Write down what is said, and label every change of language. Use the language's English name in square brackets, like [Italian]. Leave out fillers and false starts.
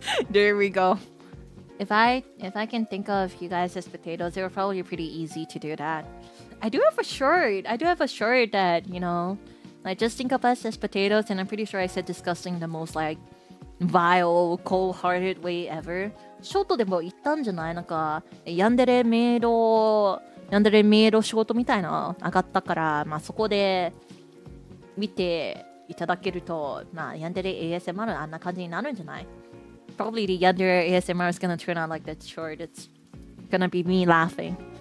[English] There we go. If I can think of you guys as potatoes, it would probably be pretty easy to do that. I do have a shirt that, you know, like just think of us as potatoes, and I'm pretty sure I said disgusting the most like vile, cold-hearted way ever. [Japanese] ショートでも言ったんじゃない？なんかヤンデレメイドショートみたいな上がったから、まあそこで見ていただけると、まあヤンデレ ASMR あんな感じになるんじゃない？ [English] Probably the Yandere ASMR is gonna turn out like that short. It's gonna be me laughing.